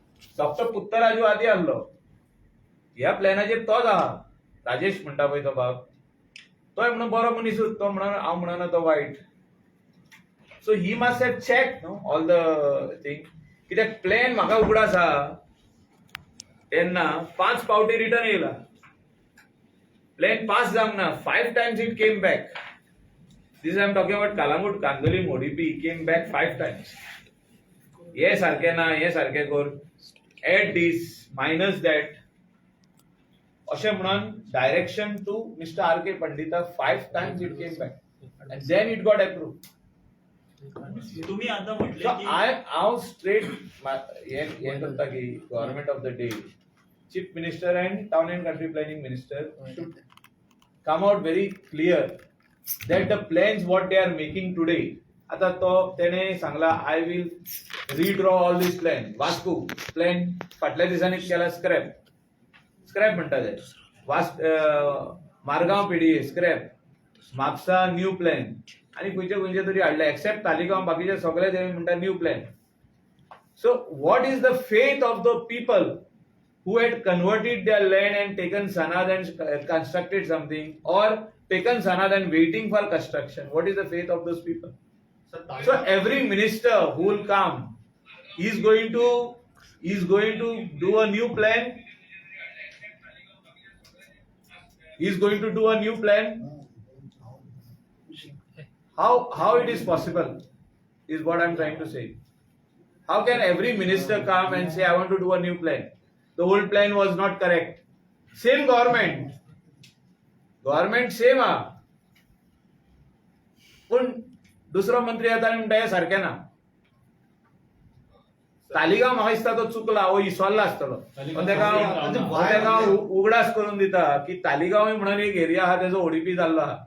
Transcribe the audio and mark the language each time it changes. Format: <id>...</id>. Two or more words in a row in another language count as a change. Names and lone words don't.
<kok>डॉक्टर पुत्तराजू आदी आसलो ह्या प्लॅनाचेर तोच आहा राजेश म्हणटा पळय तो बाब तोय म्हणून बरो मनीसूच तो म्हणून हांव म्हणना तो</kok> <en>wait so he must have check no all the thing</en> <kok>कित्याक प्लॅन म्हाका उगडास आहा तेन्ना</kok> <en>5</en> <kok>फावटी रिटर्न येयला प्लॅन पास जावंक ना</kok> <en>5 times it came back this I am talking about Calangute Candolim ODP came back 5 times</en> <kok>हे सारखे ना हे सारखे कर</kok> <en>add this minus that</en> <kok>अशें म्हणून</kok> <en>direction to Mister R K Pandita 5 times it came back and then it got approved</en> <mr>तुम्ही आता म्हटले की</mr> <kok>हांव स्ट्रेट हे करता की</kok> <en>government of the day chief minister and town and country planning minister should come out very clear that the plans what they are making today</en> <kok>आता तो तेने सांगला</kok> <en>I will redraw all this plan</en> <kok>वास्को प्लॅन फाटल्या दिसांनी केला स्क्रॅप म्हणटा ते मारगांव पीडीए स्क्रॅप म्हापसा न्यू प्लॅन आणि खंयचे तरी हाडले एक्सेप्ट तालिगांव बाकीचे सगळे ते म्हणटा न्यू प्लॅन</kok> <en>so what is the faith of the people who had converted their land and taken sanad and constructed something or taken sanad and waiting for construction? What is the faith of those people? So every minister who will come is going to do a new plan. He is going to do a new plan. How it is possible is what I am trying to say. How can every minister come and say I want to do a new plan? The old plan was not correct. Same government same</en> <kok>हा पण दुसरो मंत्री येता आनी म्हणटा हे सारकें ना तालिगांव म्हाका दिसता तो चुकला हो इसवल्ला आसतलो तेका उगडास करून दिता की तालिगांव म्हणून एक एरिया आहा तेजो ओडीपी जाल्लो आहा</kok>